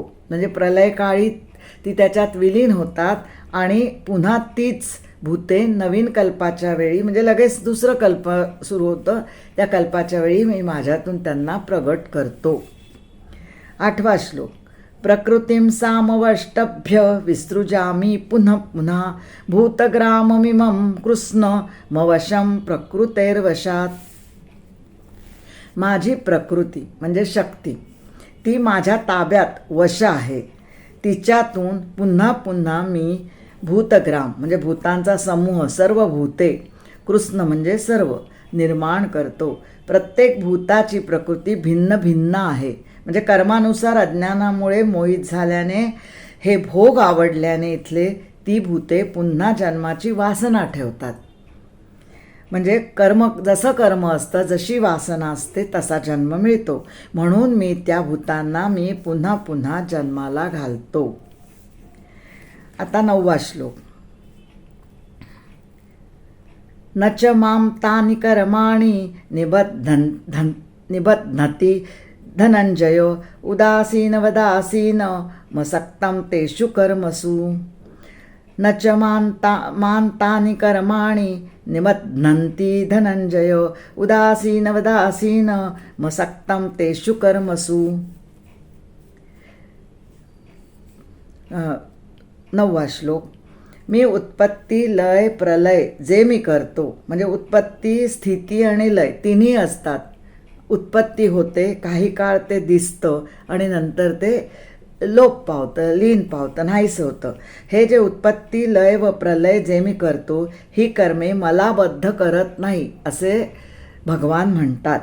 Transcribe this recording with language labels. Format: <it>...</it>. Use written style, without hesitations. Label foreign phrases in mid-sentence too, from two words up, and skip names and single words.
<mr>म्हणजे प्रलयकाळी ती त्याच्यात विलीन होतात आणि पुन्हा तीच भूते नवीन कल्पाच्या वेळी, म्हणजे लगेच दुसरं कल्प सुरू होतं, त्या कल्पाच्या वेळी मी माझ्यातून त्यांना प्रगट करतो. 8वा श्लोक.</mr> <sa>प्रकृतीं सामवष्टभ्य विसृजामि पुनः पुनः भूतग्राममिमं कृष्णमवशं प्रकृतेर्वशात.</sa> <mr>माझी प्रकृती म्हणजे शक्ती ती माझ्या ताब्यात वश आहे. तिच्यातून पुन्हा पुन्हा मी भूतग्राम म्हणजे भूतांचा समूह, सर्व भूते, कृष्ण म्हणजे सर्व, निर्माण करतो. प्रत्येक भूताची प्रकृती भिन्न भिन्न आहे. म्हणजे कर्मानुसार अज्ञानामुळे मोहित झाल्याने, हे भोग आवडल्याने इथले ती भूते पुन्हा जन्माची वासना ठेवतात. म्हणजे जसं कर्म असतं, जशी वासना असते तसा जन्म मिळतो. म्हणून मी त्या भूतांना मी पुन्हा पुन्हा जन्माला घालतो. आता 9वा श्लोक.</mr> <sa>न च मां तानि कर्माणि निबध्नति धनंजय उदासीनवदासीन मसक्तं तेषु कर्मसु. न च मां तानि कर्माणि निबध्नन्ति धनंजय उदासीनवदासीन मसक्तं तेषु कर्मसु.</sa> <mr>9वा श्लोक. मी उत्पत्ती, लय, प्रलय जे मी करतो, म्हणजे उत्पत्ती, स्थिती आणि लय तिन्ही असतात. उत्पत्ती होते, काही काळ ते दिसतं आणि नंतर ते लोप पावतं, लीन पावतं, नाहीसं होतं. हे जे उत्पत्ती, लय व प्रलय जे मी करतो, ही कर्मे मला बद्ध करत नाही असे भगवान म्हणतात.</mr>